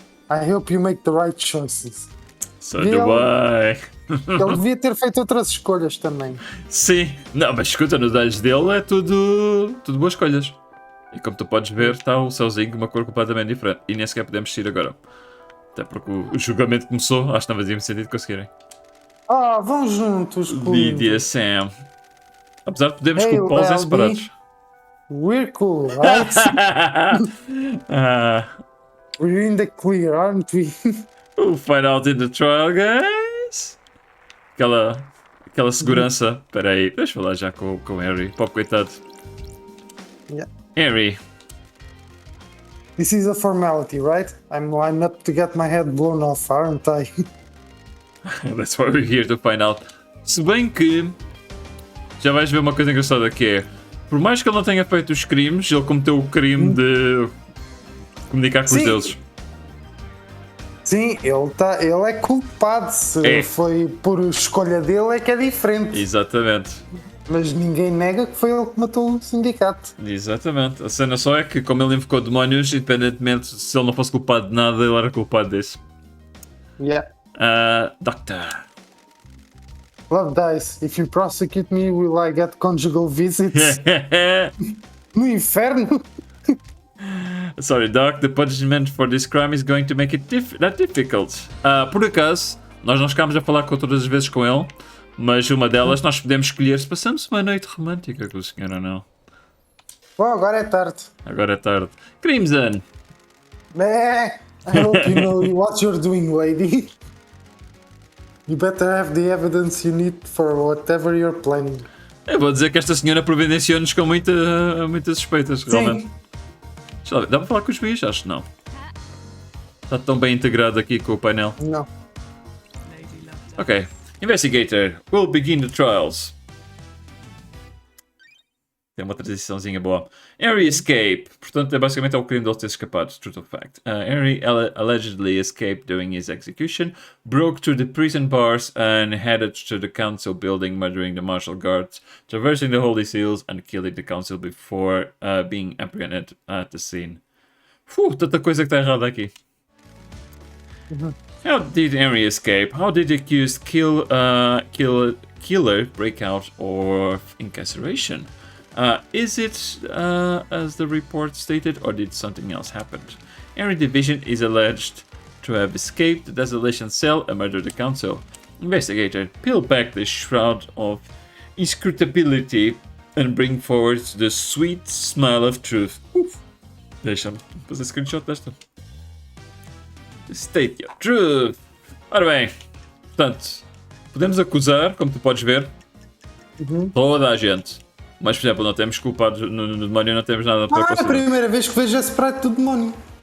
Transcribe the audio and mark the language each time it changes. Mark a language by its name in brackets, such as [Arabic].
[English] I hope you make the right choices. So do I. [Portuguese] Ele devia ter feito outras escolhas também. Sim. Não, mas escuta, nos olhos dele é tudo boas escolhas. E como tu podes ver, está o céuzinho de uma cor completamente diferente. E nem sequer podemos sair agora. Até porque o julgamento começou, acho que não fazia sentido conseguirem. Vão juntos. BDSM. Apesar de podermos [English] Hey, [Portuguese] culpá-los em separados. [English] We're cool, right? We're in the clear, aren't we? We'll find out in the trial, guys. [Portuguese] Aquela segurança. Espera aí, deixa eu falar já com o Harry. Pobre coitado. [English] Yeah. Harry. This is a formality, right? I'm lined up to get my head blown off, aren't I? That's why we're here to find out. [Portuguese] Se bem que já vais ver uma coisa engraçada que é, por mais que ele não tenha feito os crimes, ele cometeu o crime de comunicar com os deuses. Sim, ele é culpado. Se foi por escolha dele, é que é diferente. Exatamente. Mas ninguém nega que foi ele que matou o sindicato. Exatamente. A cena só é que, como ele invocou demónios, independentemente se ele não fosse culpado de nada, ele era culpado disso. [English] Yeah. Doctor. Love dies. If you prosecute me, will I get conjugal visits? [Portuguese] No inferno? [English] Sorry, Doc. The punishment for this crime is going to make it that difficult. [Portuguese] Por acaso, nós não chegámos a falar todas as vezes com ele, mas uma delas nós podemos escolher se passamos uma noite romântica com o senhor ou não. Bom, agora é tarde. Agora é tarde. Crimson. [English] I hope you know what you're doing, lady. You better have the evidence you need for whatever you're planning. [Portuguese] Eu vou dizer que esta senhora providenciou-nos com muitas suspeitas, realmente. Deixa lá ver. Dá para falar com os juízes? Acho que não. Está tão bem integrado aqui com o painel. Não. Ok. [English] Investigator, we'll begin the trials. [Portuguese] Tem uma transiçãozinha boa. [English] Henry escape. [Portuguese] Portanto, basicamente é o crime de ele ter escapado. [English] Truth of fact. Henry allegedly escaped during his execution, broke through the prison bars and headed to the council building, murdering the martial guards, traversing the holy seals and killing the council before being apprehended at the scene. Tanta coisa que está errada aqui. How did Henry escape? How did the accused killer break out of incarceration? Is it as the report stated, or did something else happen? Henry Division is alleged to have escaped the desolation cell and murdered the council. Investigator, peel back the shroud of inscrutability and bring forward the sweet smile of truth. [Portuguese] Deixa-me fazer screenshot desta. [English] State your truth. [Portuguese] Ora bem, portanto, podemos acusar, como tu podes ver, toda a gente. Mas, por exemplo, não temos culpados no demónio, não temos nada para É a considerar. primeira vez que vejo esse prato do demónio.